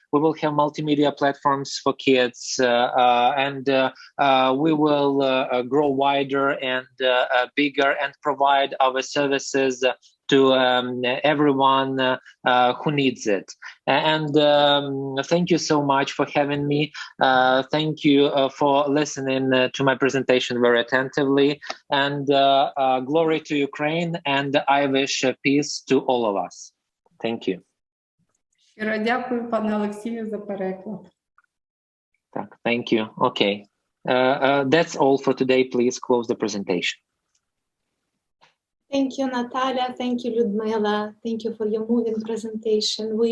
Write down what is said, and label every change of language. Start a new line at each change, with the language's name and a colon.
English: We will have multimedia platforms for kids, and we will grow wider and bigger and provide our services to everyone who needs it. And thank you so much for having me. Thank you for listening to my presentation very attentively. And glory to Ukraine, and I wish peace to all of us. Thank you.
Ukrainian: Щиро дякую, пане Олексію, за переклад. Так,
English: thank you. Okay. That's all for today. Please close the presentation. Thank you, Natalia. Thank you, Ludmila. Thank you for your moving presentation.